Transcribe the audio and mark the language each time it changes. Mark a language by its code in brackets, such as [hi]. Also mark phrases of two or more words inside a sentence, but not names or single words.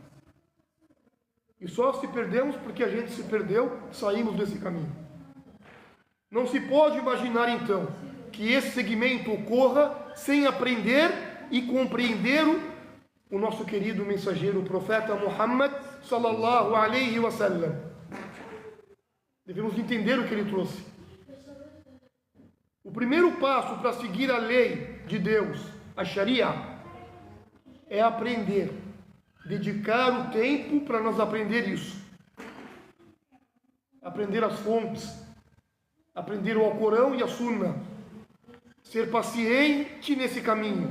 [pt] E só se perdemos porque a gente se perdeu, saímos desse caminho. Não se pode imaginar então que esse segmento ocorra sem aprender e compreender o nosso querido mensageiro, o profeta Muhammad [ar] صلى الله عليه وسلم. [pt] Devemos entender o que ele trouxe. O primeiro passo para seguir a lei de Deus, a Sharia, é aprender, dedicar o tempo para nós aprender isso. Aprender as fontes, aprender o Alcorão e a Sunna, ser paciente nesse caminho.